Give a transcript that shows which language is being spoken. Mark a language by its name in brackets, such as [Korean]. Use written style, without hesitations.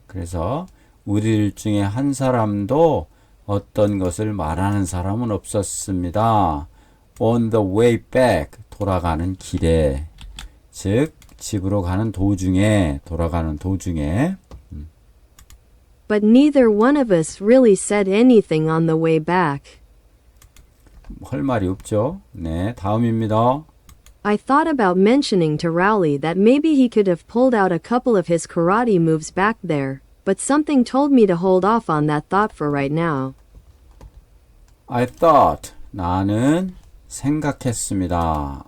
[Korean] 그래서 우리들 중에 한 사람도 어떤 것을 말하는 사람은 없었습니다. [English] On the way back [Korean] 돌아가는 길에 즉 집으로 가는 도중에 돌아가는 도중에 [English] But neither one of us really said anything on the way back. [Korean] 할 말이 없죠. 네, 다음입니다. [English] I thought about mentioning to Rowley that maybe he could have pulled out a couple of his karate moves back there, but something told me to hold off on that thought for right now. I thought [Korean] 나는 생각했습니다.